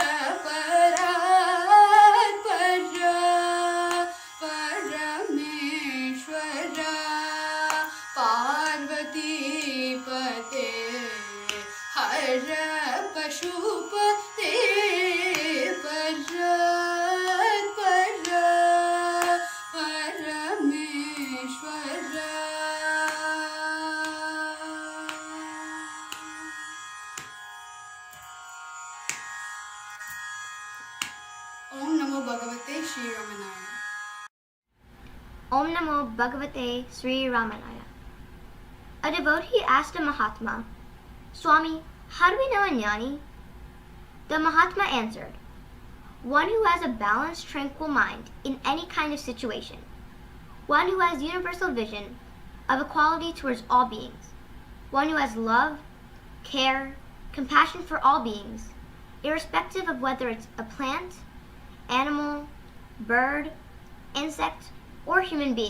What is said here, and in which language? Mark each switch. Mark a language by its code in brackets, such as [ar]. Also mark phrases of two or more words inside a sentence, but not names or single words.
[sa] परात्परा परमेश्वरा पार्वतीपते हर पशुपते परात्परा परमेश्वरा. ॐ नमो भगवते श्री रमणाय. ॐ नमो भगवते श्री रमणाय. [en] A devotee asked a Mahatma, Swami, how do we know a jnani? The Mahatma answered, one who has a balanced, tranquil mind in any kind of situation, one who has universal vision of equality towards all beings, one who has love, care, compassion for all beings, irrespective of whether it's a plant, animal, bird, insect, or human being.